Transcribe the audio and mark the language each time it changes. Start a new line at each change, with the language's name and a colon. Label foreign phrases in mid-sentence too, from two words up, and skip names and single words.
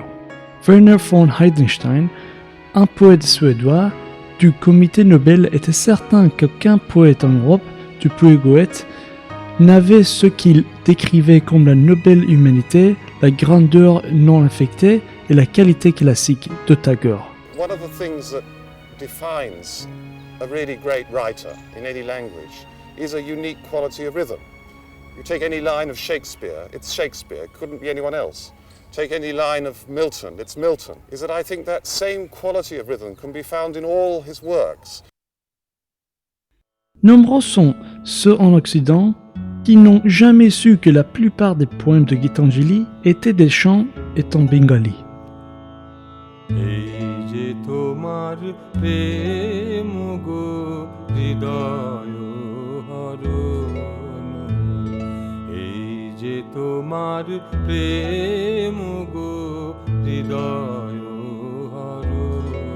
French: Verner von Heidenstein, un poète suédois du comité Nobel, était certain qu'aucun poète en Europe, du plus Goethe, n'avait ce qu'il décrivait comme la noble humanité, la grandeur non affectée et la qualité classique de Tagore.
English: One of the things that defines a really great writer in any language is a unique quality of rhythm. You take any line of Shakespeare, it's Shakespeare, it couldn't be anyone else. Take any line of Milton, it's Milton. Is that I think that same quality of rhythm can be found in all his works.
French: Nombreux sont ceux en Occident qui n'ont jamais su que la plupart des poèmes de Gitanjali étaient des chants en bengali.
Bangla: এই যে তোমার প্রেম গো হৃদয় হরণ এই যে তোমার প্রেম গো হৃদয় হরণ